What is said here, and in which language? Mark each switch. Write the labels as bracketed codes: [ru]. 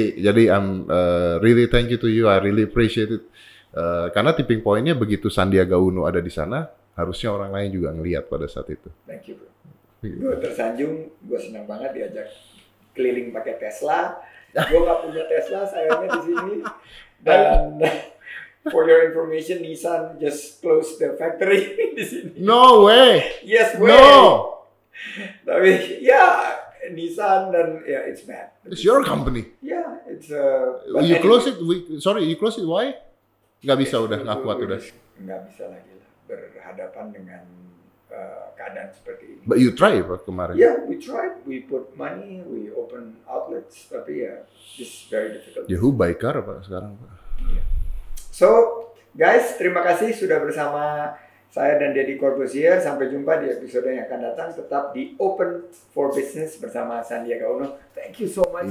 [en] Jadi I'm really thank you to you. I really appreciate it. [id] Karena tipping point-nya begitu Sandiaga Uno ada di sana, harusnya orang lain juga ngelihat pada saat itu. [en] Thank you bro. [id] Gue tersanjung, gue senang banget diajak keliling pakai Tesla. Gue nggak punya Tesla, sayangnya di sini. [en] Dan for your information, Nissan just closed the factory [id] di sini. [en] No way. Yes way. No. [id] Tapi ya Nissan dan ya [en] it's bad. It's your company. Yeah, it's You close it. Sorry, you close it. Why? [id] Nggak bisa udah, nggak kuat udah. Nggak bisa lagi lah berhadapan dengan keadaan seperti ini. [en] But you try Pak [id] kemarin. [en] Yeah, we tried. We put money, we open outlets, [id] tapi ya, [en] it's very difficult. [id] Ya, [en] who buy car [id] Pak sekarang Pak? [en] Yeah. So, guys, [id] terima kasih sudah bersama saya dan Deddy Corbuzier. Sampai jumpa di episode yang akan datang. Tetap di Open for Business bersama Sandiaga Uno. [en] Thank you so much.